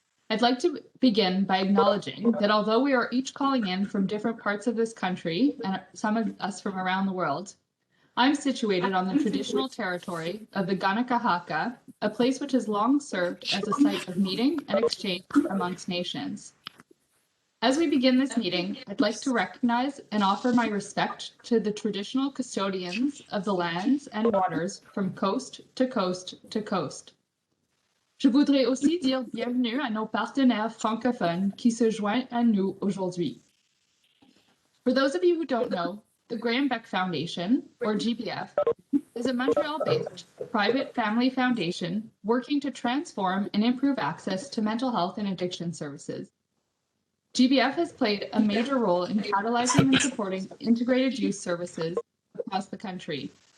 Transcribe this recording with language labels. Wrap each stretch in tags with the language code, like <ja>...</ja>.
<en>I'd like to begin by acknowledging that although we are each calling in from different parts of this country, and some of us from around the world, I'm situated on the traditional territory of the Ganakahaka, a place which has long served as a site of meeting and exchange amongst nations. As we begin this meeting, I'd like to recognize and offer my respect to the traditional custodians of the lands and waters from coast to coast to coast.</en> <fr>Je voudrais aussi dire bienvenue à nos partenaires francophones qui se joignent à nous aujourd'hui.</fr> <en>For those of you who don't know, the Graham Beck Foundation, or GBF, is a Montreal-based private family foundation working to transform and improve access to mental health and addiction services. GBF has played a major role in catalyzing and supporting integrated youth services across the country.</en>